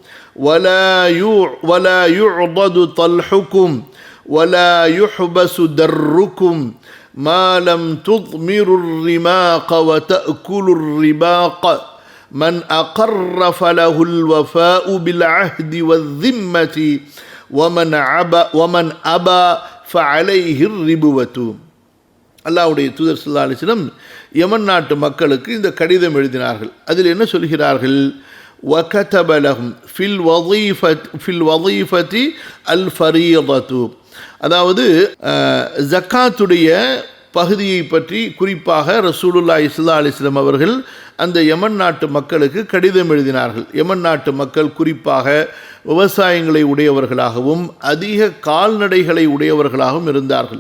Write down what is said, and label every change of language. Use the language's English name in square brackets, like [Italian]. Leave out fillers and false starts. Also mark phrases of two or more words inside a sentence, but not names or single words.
[Arabic] ولا يعضد طلحكم ولا يحبس دركم ما لم تضمروا الرماق وتأكلوا الرباق من أقر فله الوفاء بالعهد والذمة ومن أبى فعليه الربوة. [Tamil] அல்லாஹ்வுடைய தூதர் [Arabic] صلى الله عليه وسلم [Tamil] யமன் நாட்டு மக்களுக்கு இந்த கடிதம் எழுதினார்கள். அதில் என்ன சொல்கிறார்கள்? [Arabic] وكتب لهم في الوظيفة الفريضة, [Tamil] அதாவது ஜக்காத்துடைய பகுதியை பற்றி குறிப்பாக [Arabic] رسول الله صلى الله عليه وسلم [Tamil] அவர்கள் அந்த யமன் நாட்டு மக்களுக்கு கடிதம் எழுதினார்கள். யமன் நாட்டு மக்கள் குறிப்பாக விவசாயங்களை உடையவர்களாகவும் அதிக கால்நடைகளை உடையவர்களாகவும் இருந்தார்கள்.